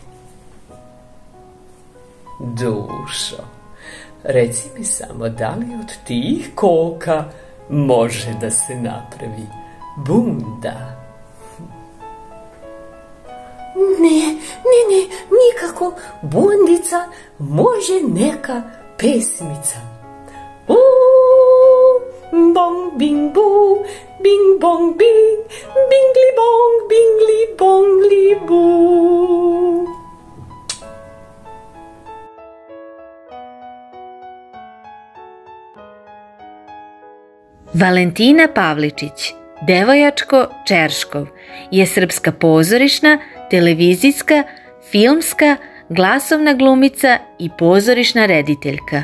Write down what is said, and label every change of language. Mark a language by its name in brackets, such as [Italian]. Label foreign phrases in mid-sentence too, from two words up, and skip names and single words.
[Serbian] Dušo, reci mi samo da li od tih koka može da se napravi bunda? Ne, nikako. Bundica može neka pesmica. Bong, bing, bu, bing, bong, bing, bingli, bong, bingli, bongli, bu. Valentina Pavličić, Devojačko Čerškov, je srpska pozorišna, televizijska, filmska, glasovna glumica i pozorišna rediteljka.